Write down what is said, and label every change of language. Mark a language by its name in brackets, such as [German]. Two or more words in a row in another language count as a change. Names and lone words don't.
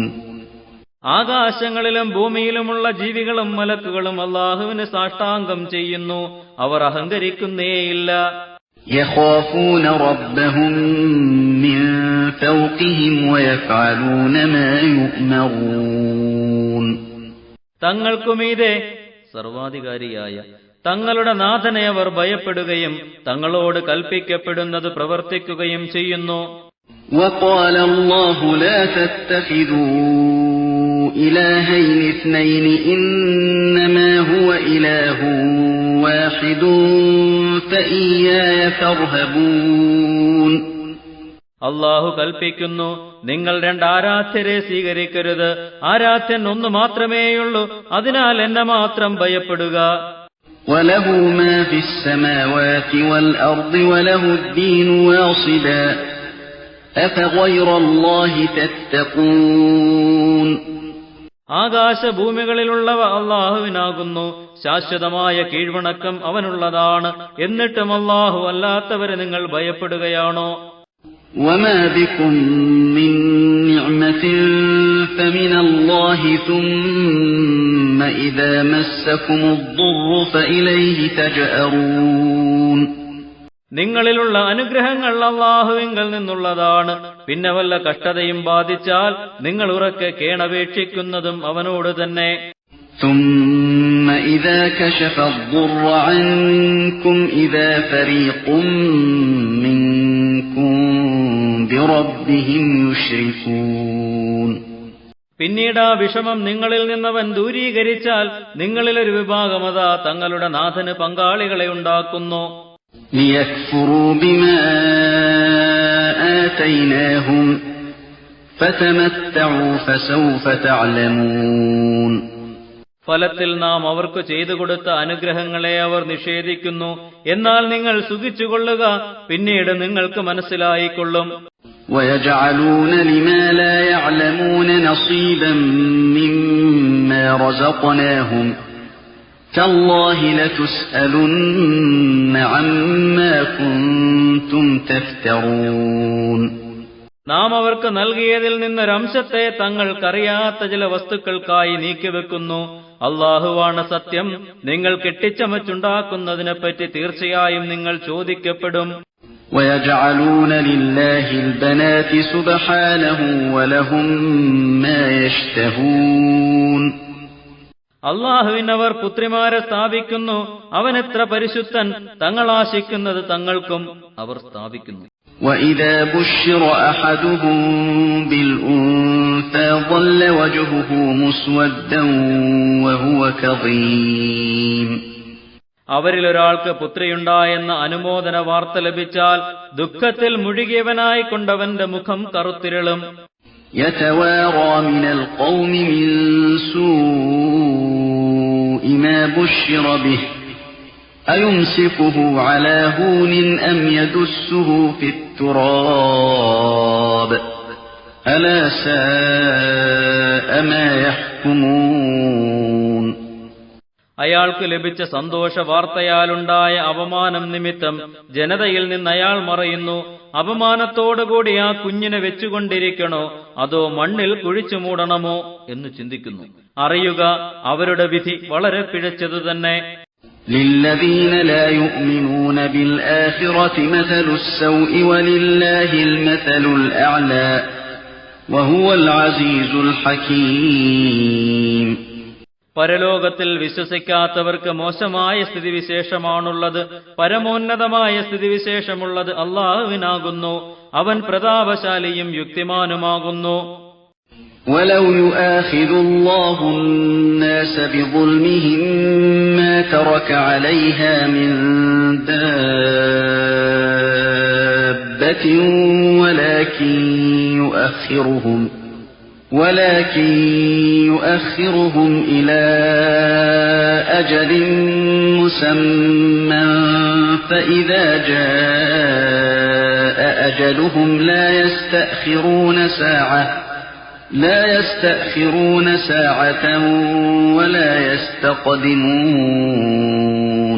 [Malayalam] ആകാശങ്ങളിലും ഭൂമിയിലുമുള്ള ജീവികളും മലക്കുകളും അള്ളാഹുവിന് സാഷ്ടാംഗം ചെയ്യുന്നു. അവർ അഹങ്കരിക്കുന്നേയില്ല. [Arabic] يَخَافُونَ رَبَّهُم مِّن فَوْقِهِمْ وَيَفْعَلُونَ مَا يُؤْمَرُونَ. [Malayalam] തങ്ങൾക്കുമീതെ സർവാധികാരിയായ തങ്ങളുടെ നാഥനെ അവർ ഭയപ്പെടുകയും തങ്ങളോട് കൽപ്പിക്കപ്പെടുന്നത് പ്രവർത്തിക്കുകയും ചെയ്യുന്നു. [Arabic] وَقَالَ اللَّهُ لَا تَتَّخِذُوا إِلَٰهَيْنِ اثْنَيْنِ إِنَّمَا هُوَ إِلَٰهٌ وَاحِدٌ فَإِيَّايَ فَارْهَبُونِ. [Malayalam] അള്ളാഹു കൽപ്പിക്കുന്നു, നിങ്ങൾ രണ്ട് ആരാധ്യരെ സ്വീകരിക്കരുത്. ആരാധ്യൻ ഒന്ന് മാത്രമേയുള്ളൂ, അതിനാൽ എന്നെ മാത്രം ഭയപ്പെടുക. [Arabic] وَلَهُ مَا فِي السَّمَاوَاتِ وَالْأَرْضِ وَلَهُ الدِّينُ وَاصِبًا أَفَغَيْرَ اللَّهِ تَتَّقُونَ. [Malayalam] ആകാശഭൂമികളിലുള്ളവ അള്ളാഹുവിനാകുന്നു. ശാശ്വതമായ കീഴ്വണക്കം അവനുള്ളതാണ്. എന്നിട്ടും അള്ളാഹു അല്ലാത്തവരെ നിങ്ങൾ ഭയപ്പെടുകയാണോ? [Arabic] وَمَا بِكُم مِّن نِّعْمَةٍ فَمِنَ اللَّهِ ثُمَّ إِذَا مَسَّكُمُ الضُّرُّ فَإِلَيْهِ تَجْأَرُونَ. [Malayalam] നിങ്ങളിലുള്ള അനുഗ്രഹങ്ങൾ അള്ളാഹുവിങ്കൽ നിന്നുള്ളതാണ്. പിന്നെ വല്ല കഷ്ടതയും ബാധിച്ചാൽ നിങ്ങൾ ഉറക്കെ കേണപേക്ഷിക്കുന്നതും അവനോട് തന്നെ. [Arabic] ثُمَّ إِذَا كَشَفَ الضُّرَّ عَنكُمْ إِذَا فَرِيقٌ مِّنكُم بِرَبِّهِمْ يُشْرِكُونَ. [Malayalam] പിന്നീട് ആ വിഷമം നിങ്ങളിൽ നിന്നവൻ ദൂരീകരിച്ചാൽ നിങ്ങളിലൊരു വിഭാഗമതാ തങ്ങളുടെ നാഥന് പങ്കാളികളെ ഉണ്ടാക്കുന്നു. [Arabic] لِيَكْفُرُوا بِمَا آتَيْنَاهُمْ فَتَمَتَّعُوا فَسَوْفَ تَعْلَمُونَ. [Malayalam] ഫലത്തിൽ നാം അവർക്ക് ചെയ്തു കൊടുത്ത അനുഗ്രഹങ്ങളെ അവർ നിഷേധിക്കുന്നു. എന്നാൽ നിങ്ങൾ സുഖിച്ചുകൊള്ളുക, പിന്നീട് നിങ്ങൾക്ക് മനസ്സിലായിക്കൊള്ളും. [Arabic] وَيَجْعَلُونَ لِمَا لَا يَعْلَمُونَ نَصِيبًا مِّمَّا رَزَقْنَاهُمْ تَاللَّهِ لَتُسْأَلُنَّ عَمَّا كُنتُمْ تَفْتَرُونَ. [Malayalam] നാം അവർക്ക് നൽകിയതിൽ നിന്നൊരംശത്തെ തങ്ങൾക്കറിയാത്ത ചില വസ്തുക്കൾക്കായി നീക്കിവെക്കുന്നു. അള്ളാഹുവാണ് സത്യം. നിങ്ങൾ കെട്ടിച്ചമച്ചുണ്ടാക്കുന്നതിനെപ്പറ്റി തീർച്ചയായും നിങ്ങൾ ചോദിക്കപ്പെടും. [Arabic] وَيَجْعَلُونَ لِلَّهِ الْبَنَاتِ سُبْحَانَهُ وَلَهُم مَّا يَشْتَهُونَ. [Malayalam] അള്ളാഹുവിനവർ പുത്രിമാരെ സ്ഥാപിക്കുന്നു. അവനെത്ര പരിശുദ്ധൻ. തങ്ങളാശിക്കുന്നത് തങ്ങൾക്കും അവർ സ്ഥാപിക്കുന്നു. [Arabic] وَإِذَا بُشِّرَ أَحَدُهُم بِالْأُنثَىٰ ظَلَّ وَجْهُهُ مُسْوَدًّا وَهُوَ كَظِيمٌ. [Malayalam] അവരിലൊരാൾക്ക് പുത്രിയുണ്ടായെന്ന അനുമോദന വാർത്ത ലഭിച്ചാൽ ദുഃഖത്തിൽ മുഴുകിയവനായി കൊണ്ടവന്റെ മുഖം കറുത്തിരളും. [Arabic] يَتَوَارَىٰ مِنَ الْقَوْمِ مِن سُوءِ مَا بُشِّرَ بِهِ أَيُمْسِكُهُ عَلَىٰ هُونٍ أَمْ يَدُسُّهُ فِي التُّرَابِ أَلَا سَاءَ مَا يَحْكُمُونَ. [Malayalam] അയാൾക്ക് ലഭിച്ച സന്തോഷ വാർത്തയാലുണ്ടായ അപമാനം നിമിത്തം ജനതയിൽ നിന്ന് അയാൾ മറയുന്നു. അപമാനത്തോടുകൂടി ആ കുഞ്ഞിനെ വെച്ചുകൊണ്ടിരിക്കണോ അതോ മണ്ണിൽ കുഴിച്ചു മൂടണമോ എന്ന് ചിന്തിക്കുന്നു. അറിയുക, അവരുടെ വിധി വളരെ പിഴച്ചതു തന്നെ. [Arabic] لِلَّذِينَ لَا يُؤْمِنُونَ بِالْآخِرَةِ مَثَلُ السَّوْءِ وَلِلَّهِ الْمَثَلُ الْأَعْلَى وَهُوَ الْعَزِيزُ الْحَكِيمُ. [Malayalam] പരലോകത്തിൽ വിശ്വസിക്കാത്തവർക്ക് മോശമായ സ്ഥിതിവിശേഷമാണുള്ളത്. പരമോന്നതമായ സ്ഥിതിവിശേഷമുള്ളത് അള്ളാഹുവിനാകുന്നു. അവൻ പ്രതാപശാലിയും യുക്തിമാനുമാകുന്നു. [Arabic] وَلَوْ يُؤَاخِذُ اللَّهُ النَّاسَ بِظُلْمِهِم مَّا تَرَكَ عَلَيْهَا مِن دَابَّةٍ ولكن يؤخرهم إلى أجل مسمى فإذا جاء أجلهم لا يستأخرون ساعة ولا يستقدمون.